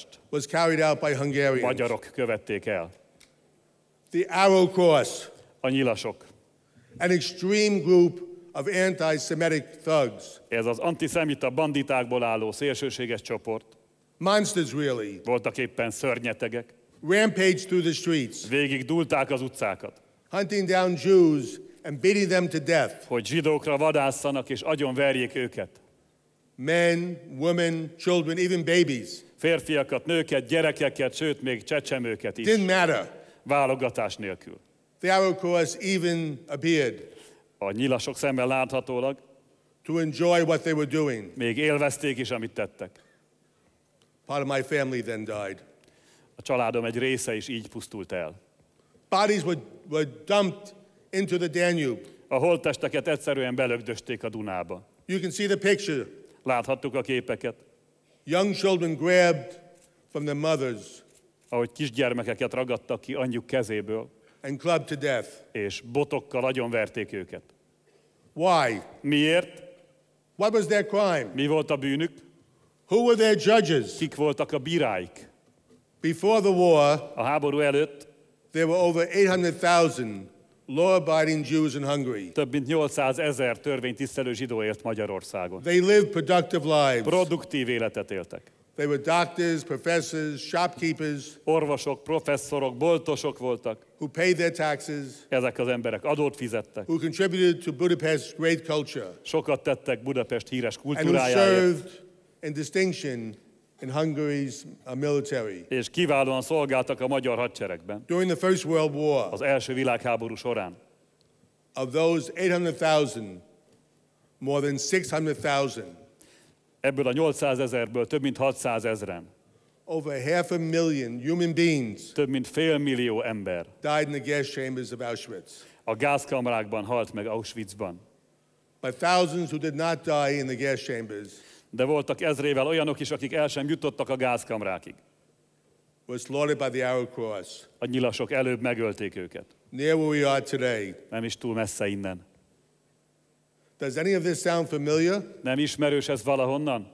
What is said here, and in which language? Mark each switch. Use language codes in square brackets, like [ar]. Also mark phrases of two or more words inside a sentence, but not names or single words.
[en] was carried out by Hungarians. [hu] Magyarok követték el. [en] The Arrow Cross, [hu] a nyilasok, [en] an extreme group of anti-Semitic thugs. [hu] Ez az antiszemita banditákból álló szélsőséges csoport. [en] Monsters, really. [hu] Voltak éppen szörnyetegek. [en] Rampage through the streets. [hu] Végig dúlták az utcákat. [en] Hunting down Jews and beating them to death. [hu] Hogy zsidókra vadásszanak és agyonverjék őket. [en] Men, women, children, even babies. [hu] Férfiakat, nőket, gyerekeket, sőt még csecsemőket is. [en] Didn't matter. [hu] Válogatás nélkül. [en] The Arrow Cross even appeared. [hu] A nyilasok szemmel láthatólag. [en] To enjoy what they were doing. [hu] Még élvezték is, amit tettek. [en] Part of my family then died. [hu] A családom egy része is így pusztult el. [en] Bodies were dumped into the Danube. [hu] A holttesteket egyszerűen belögdösték a Dunába. [en] You can see the picture. [hu] Láthattuk a képeket. [en] young children grabbed from their mothers [hu] ahogy kisgyermekeket ragadtak ki anyjuk kezéből, [en] and clubbed to death. [hu] és botokkal agyonverték őket. [en] Why? [hu] Miért? [en] What was their crime? [hu] Mi volt a bűnük? [en] Who were their judges? [hu] Kik voltak a bíráik? [en] Before the war, [hu] A háború előtt [en] there were over 800,000 law-abiding Jews in Hungary. [hu] több mint 800 000 törvénytisztelő zsidó élt Magyarországon. [en] They lived productive lives. [hu] Produktív életet éltek. [en] They were doctors, professors, shopkeepers [hu] Orvosok, professzorok, boltosok voltak. [en] who paid their taxes, [hu] Ezek az emberek adót fizettek. [en] who contributed to Budapest's great culture, [hu] Sokat tettek Budapest híres [en] and who [hu] kultúrájáért, [en] served in distinction in Hungary's military. [hu] és kiválóan szolgáltak a magyar hadseregben [en] During the First World War, [hu] az első világháború során. [en] of those 800,000, more than 600,000, [hu] Ebből a 800 000-ből több mint 600 000-en, [en] over 500,000 human beings [hu] több mint 500 000 ember [en] died in the gas chambers of Auschwitz. [hu] a gázkamrákban halt meg Auschwitzban. [en] But thousands who did not die in the gas chambers [hu] De voltak ezrével olyanok is, akik el sem jutottak a gázkamrákig. [en] were slaughtered by the Arrow Cross, [hu] A nyilasok előbb megölték őket. [en] near where we are today. [hu] Nem is túl messze innen. [en] Does any of this sound familiar? [hu] Nem ismerős ez valahonnan?